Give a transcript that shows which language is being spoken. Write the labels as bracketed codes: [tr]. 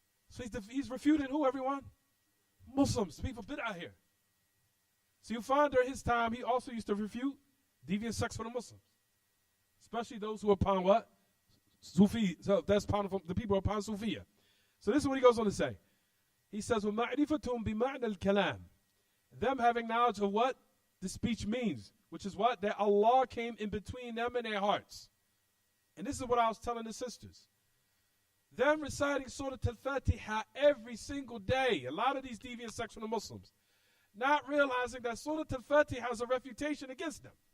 [en] So he's refuting who, everyone? Muslims. People bid'ah here. So you find during his time, he also used to refute deviant sects for the Muslims. Especially those who are upon what? Sufi. So that's upon the people upon Sufiya. So this is what he goes on to say. He says, [ar] وَمَعْرِفَتُهُمْ بِمَعْنَى الْكَلَامِ. [en] Them having knowledge of what the speech means, which is what? That Allah came in between them and their hearts. And this is what I was telling the sisters. Them reciting Surah Al-Fatiha every single day. A lot of these deviant sects from the Muslims. Not realizing that Surah Al-Fatiha is a refutation against them.